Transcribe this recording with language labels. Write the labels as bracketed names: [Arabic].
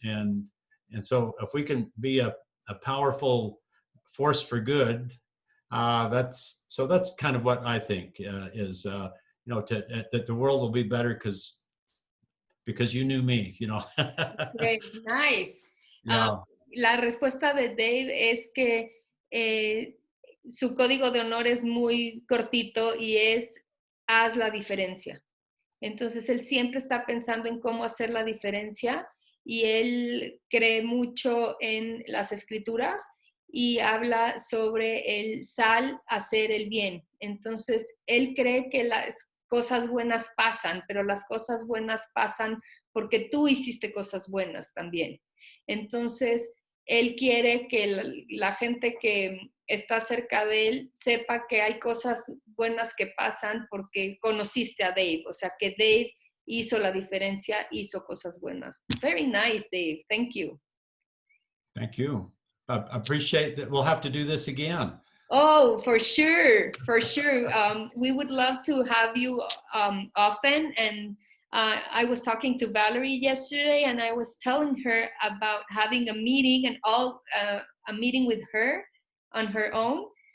[English] And so if we can be a powerful force for good, that's kind of what I think is that the world will be better because you knew me, you know. Okay, nice. Yeah. [Spanish] La respuesta de Dave es que su código de honor es muy cortito y es haz la diferencia. Entonces él siempre está pensando en cómo hacer la diferencia y él cree mucho en las escrituras y habla sobre el sal hacer el bien. Entonces él cree que las cosas buenas pasan, pero las cosas buenas pasan porque tú hiciste cosas buenas también. Entonces él quiere que la gente que está cerca de él sepa que hay cosas buenas que pasan porque conociste a Dave, o sea que Dave hizo la diferencia, hizo cosas buenas. [English] Very nice, Dave. Thank you. Thank you. I appreciate that. We'll have to do this again. Oh, for sure, for sure. We would love to have you often. And I was talking to Valerie yesterday, and I was telling her about having a meeting and a meeting with her on her own.